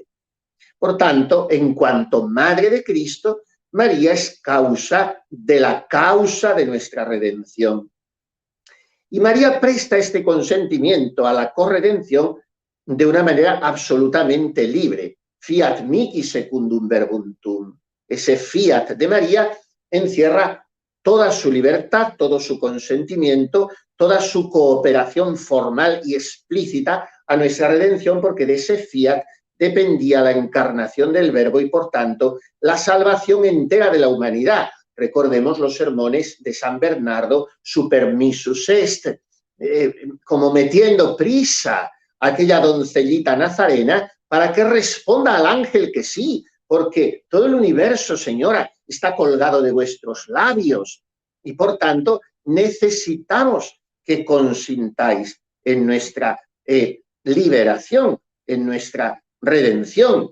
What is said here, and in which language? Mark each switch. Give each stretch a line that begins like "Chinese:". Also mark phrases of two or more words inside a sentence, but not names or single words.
Spanish: Por tanto, en cuanto madre de Cristo, María es causa de la causa de nuestra redención. Y María presta este consentimiento a la corredención de una manera absolutamente libre.
Latin: Fiat mihi secundum verbum tuum.
Spanish: Ese fiat de María encierra toda su libertad, todo su consentimiento, toda su cooperación formal y explícita a nuestra redención, porque de ese fiat dependía la encarnación del Verbo y, por tanto, la salvación entera de la humanidad. Recordemos los sermones de San Bernardo, super missus est, como metiendo prisa a aquella doncellita nazarena para que responda al ángel que sí, porque todo el universo, señora, está colgado de vuestros labios y, por tanto, necesitamos que consintáis en nuestra liberación, en nuestra redención.